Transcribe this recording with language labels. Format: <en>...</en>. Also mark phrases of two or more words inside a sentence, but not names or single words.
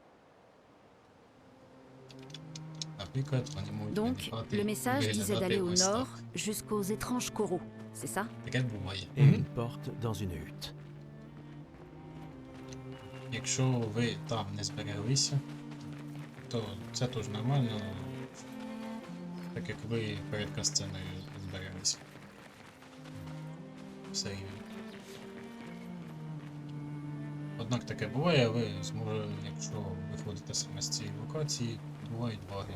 <uk>Наприклад, вони можуть</uk> <fr>Donc,</fr> <uk>виникати,</uk> <fr>le message disait</fr> <uk>виглядати</uk> <fr>d'aller au</fr> <uk>ось</uk> <fr>nord</fr> <uk>так.</uk> <fr>jusqu'aux étranges coraux, c'est ça?</fr> <uk>Таке буває.</uk> <fr>Et une porte dans une hutte.</fr> <uk>Якщо ви там не збереглися, то це теж нормально, так як ви перед касценою збереглися. Все рівно. Однак таке буває, ви зможете, якщо виходите саме з цієї локації, бувають баги.</uk>